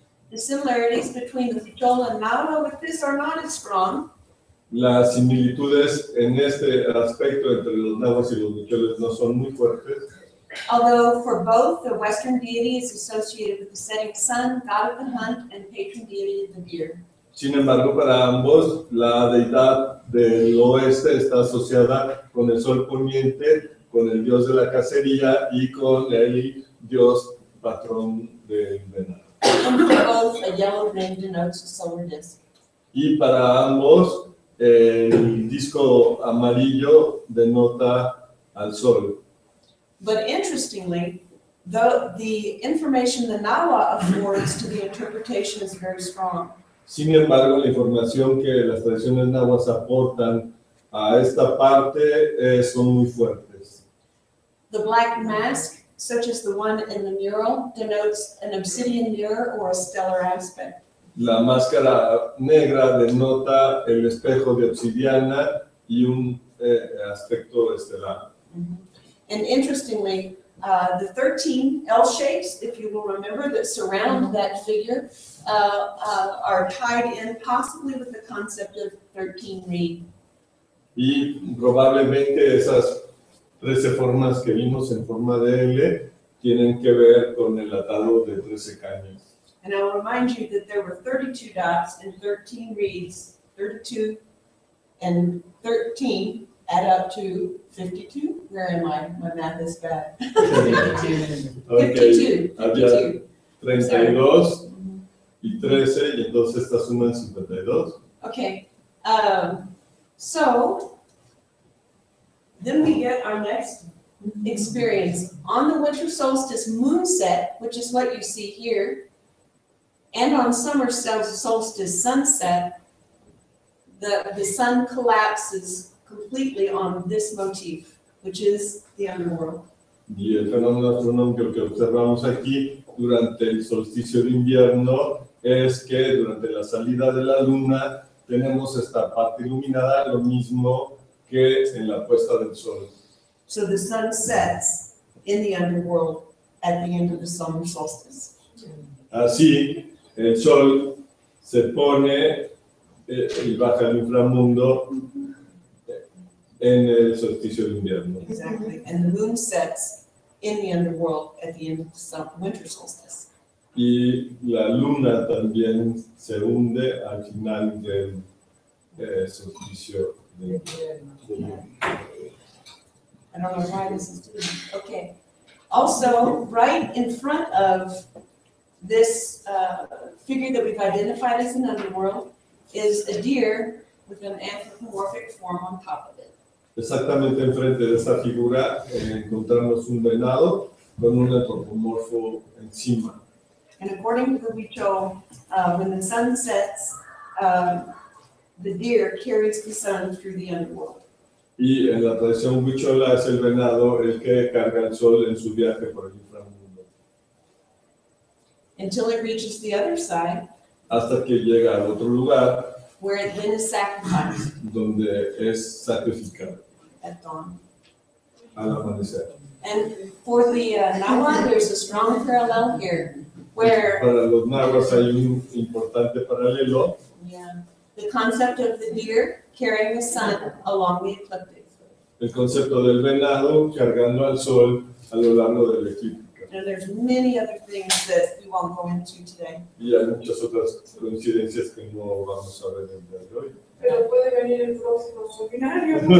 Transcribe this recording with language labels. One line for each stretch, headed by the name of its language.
English: The similarities between the Huichol and Nahua with this are not as strong.
Spanish: Las similitudes en este aspecto entre los nahuas y los huicholes no son muy fuertes,
English: Although for both, the Western deity is associated with the setting sun, god of the hunt, and patron deity of the deer.
Spanish: sin embargo para ambos la deidad del oeste está asociada con el sol poniente, con el dios de la cacería y con el dios patrón del venado.
English: And for both, a yellow ring denotes a solar disk.
Spanish: Y para ambos el disco amarillo denota al sol.
English: But interestingly, the information the Nahua affords to the interpretation is very strong.
Spanish: Sin embargo, la información que las tradiciones nahuas aportan a esta parte son muy fuertes.
English: The black mask, such as the one in the mural, denotes an obsidian mirror or a stellar aspect.
Spanish: La máscara negra denota el espejo de obsidiana y un aspecto estelar.
English: And interestingly, the 13 L shapes, if you will remember, that surround that figure are tied in possibly with the concept of 13 reed.
Spanish: Y probablemente esas 13 formas que vimos en forma de L tienen que ver con el atado de 13 cañas.
English: And I will remind you that there were 32 dots and 13 reeds. 32 and 13 add up to 52. Where am I? My math is bad. 52. Okay. 52.
Spanish: Había 32 y 13 y entonces esta suman 52.
English: Okay. So then we get our next experience. On the winter solstice moon set, which is what you see here, and on summer solstice sunset, the sun collapses completely on this motif, which is the underworld.
Spanish: Y el fenómeno astronómico que observamos aquí durante el solsticio de invierno es que durante la salida de la luna tenemos esta parte iluminada, lo mismo que en la puesta del sol.
English: So the sun sets in the underworld at the end of the summer solstice.
Spanish: Así, el sol se pone y baja al inframundo en el solsticio de invierno.
English: Exactly. And the moon sets in the underworld at the end of the winter solstice.
Spanish: Y la luna también se hunde al final del solsticio de invierno.
English: I don't know why this is doing it. Okay. Also, right in front of this figure that we've identified as an underworld is a deer with an anthropomorphic form on top of it.
Spanish: Exactamente enfrente de esta figura encontramos un venado con un antropomorfo encima.
English: And according to the Huichol, when the sun sets, the deer carries the sun through the underworld.
Spanish: Y en la tradición huichola es el venado el que carga el sol en su viaje por el inframundo.
English: Until it reaches the other side,
Spanish: Hasta que llega al otro lugar
English: where it then is sacrificed
Spanish: donde es sacrificado
English: at dawn.
Spanish: al amanecer.
English: And for the Nahua, there's a strong parallel here, where
Spanish: Para los nahuas hay un importante paralelo.
English: the concept of the deer carrying the sun along the ecliptic.
Spanish: El concepto del venado cargando al sol a lo largo del eclíptica.
English: And there's many other things that we won't go into today.
Spanish: Y hay muchas otras coincidencias que no vamos a ver el día de hoy. Pero puede venir el próximo seminario.